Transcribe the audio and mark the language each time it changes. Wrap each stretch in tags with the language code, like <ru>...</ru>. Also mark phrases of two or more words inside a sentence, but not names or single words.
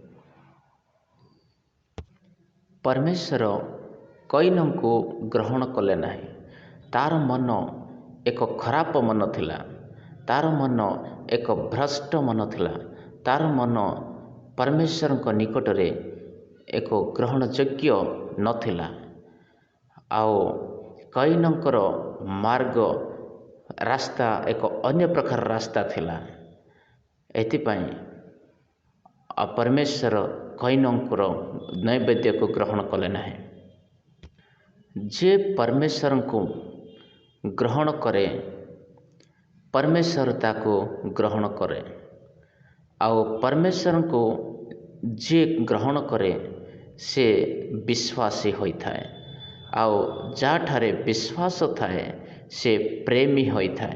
<or>ପରମେଶ୍ୱର କୈନଙ୍କୁ ଗ୍ରହଣ କଲେ ନାହିଁ। ତାର ମନ ଏକ ଖରାପ ମନ ଥିଲା, ତାର ମନ ଏକ ଭ୍ରଷ୍ଟ ମନ ଥିଲା, ତାର ମନ ପରମେଶ୍ୱର ନିକଟରେ ଏକ ଗ୍ରହଣ ଯୋଗ୍ୟ ନଥିଲା। ଆଉ କୈନଙ୍କର ମାର୍ଗ ରାସ୍ତା ଏକ ଅନ୍ୟ ପ୍ରକାର ରାସ୍ତା ଥିଲା। ଏଥିପାଇଁ ପରମେଶ୍ୱର କୈନଙ୍କର ନୈବେଦ୍ୟକୁ ଗ୍ରହଣ କଲେ ନାହିଁ। ଯିଏ ପରମେଶ୍ୱରଙ୍କୁ ଗ୍ରହଣ କରେ ପରମେଶ୍ୱର ତାକୁ ଗ୍ରହଣ କରେ, ଆଉ ପରମେଶ୍ୱରଙ୍କୁ ଯିଏ ଗ୍ରହଣ କରେ ସେ ବିଶ୍ୱାସୀ ହୋଇଥାଏ, ଆଉ ଯାହାଠାରେ ବିଶ୍ୱାସ ଥାଏ ସେ ପ୍ରେମୀ ହୋଇଥାଏ।</or>